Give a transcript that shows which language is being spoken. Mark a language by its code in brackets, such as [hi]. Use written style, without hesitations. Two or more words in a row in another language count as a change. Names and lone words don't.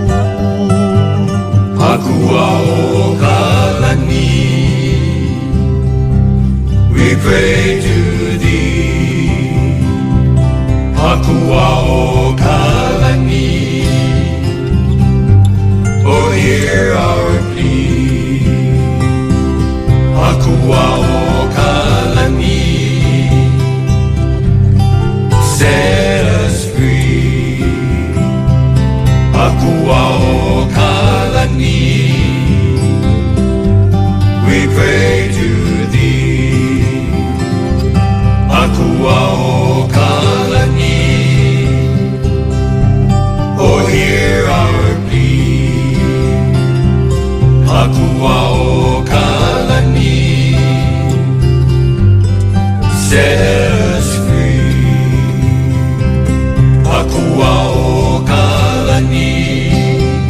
[haw] Akua o Kalani, [en] we pray to thee. [haw] Akua o Kalani, [en] oh hear our plea. [haw] Akua o Kalani, [en] set us free. [haw] Akua o Kalani, [en] we pray to thee. [haw] Akua o Kalani, [en] oh hear our plea. [haw] Akua o Kalani, [en] set us free. [haw] Akua o Kalani,